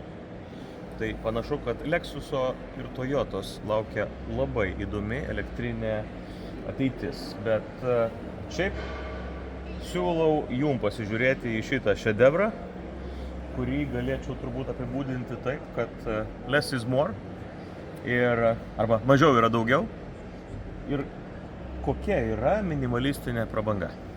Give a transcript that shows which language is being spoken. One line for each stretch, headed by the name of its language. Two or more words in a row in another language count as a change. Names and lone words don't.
Lithuanian: Tai panašu, kad Lexuso ir Toyotos laukia labai įdomi elektrinė ateitis. Bet šiaip siūlau jum pasižiūrėti į šitą šedevrą, kurį galėčiau turbūt apibūdinti taip, kad
English: less is more,
Lithuanian: arba mažiau yra daugiau. Ir kokia yra minimalistinė prabanga.